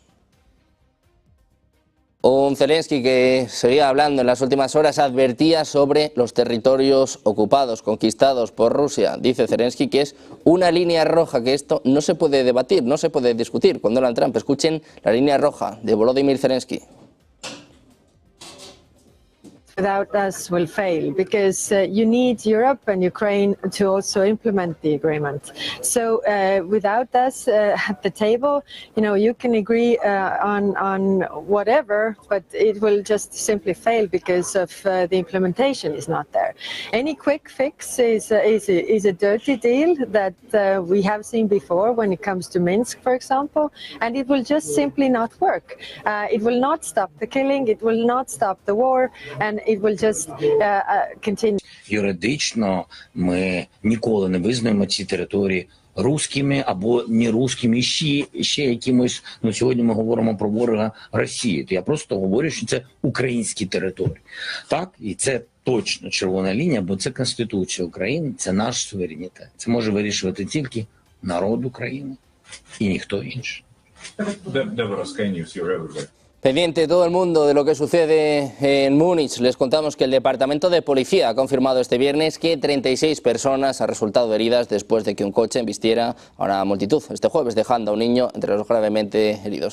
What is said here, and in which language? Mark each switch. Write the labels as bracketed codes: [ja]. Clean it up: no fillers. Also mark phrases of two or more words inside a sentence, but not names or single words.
[es] Un Zelensky que seguía hablando en las últimas horas advertía sobre los territorios ocupados, conquistados por Rusia. Dice Zelensky que es una línea roja, que esto no se puede debatir, no se puede discutir con Donald Trump. Escuchen la línea roja de Volodymyr Zelensky. [en] Without us will fail because you need Europe and Ukraine to also implement the agreement. So without us at the table, you can agree on whatever, but it will just simply fail because of the implementation is not there. Any quick fix is a dirty deal that we have seen before when it comes to Minsk, for example, and it will just simply not work. It will not stop the killing, it will not stop the war, and it will just continue. [uk] Юридично ми ніколи не визнаємо ці території руськими або не руськими, ще якимось. Сьогодні ми говоримо про ворога Росії. То я просто говорю, що це українські території. Так, і це точно червона лінія, бо це Конституція України, це наш суверенітет. Це може вирішувати тільки народ України і ніхто інший. [es] Pendiente todo el mundo de lo que sucede en Múnich. Les contamos que el Departamento de Policía ha confirmado este viernes que 36 personas han resultado heridas después de que un coche embistiera a una multitud este jueves, dejando a un niño entre los gravemente heridos.